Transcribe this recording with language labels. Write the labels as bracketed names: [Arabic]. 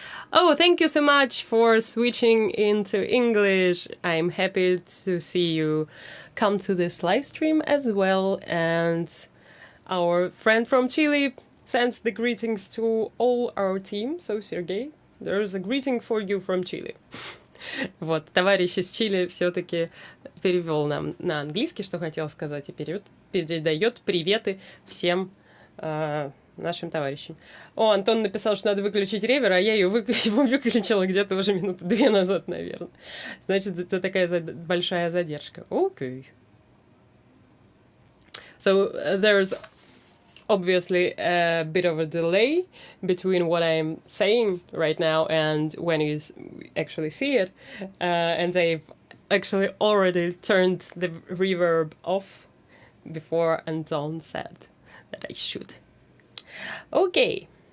[English] Oh, thank you so much for switching into English. I'm happy to see you come to this live stream as well. And our friend from Chile sends the greetings to all our team. So, Sergey, there's a greeting for you from Chile. [Russian] Вот, товарищ из Чили все-таки перевел нам на английский, что хотел сказать, и передает приветы всем нашим товарищам. О, Антон написал, что надо выключить ревер, а я его выключила где-то уже минуты 2 назад, наверное. Значит, это такая большая задержка. Окей. [English] So, there's obviously a bit of a delay between what I'm saying right now and when you actually see it. And I've actually already turned the reverb off before Anton said that I should. Okay.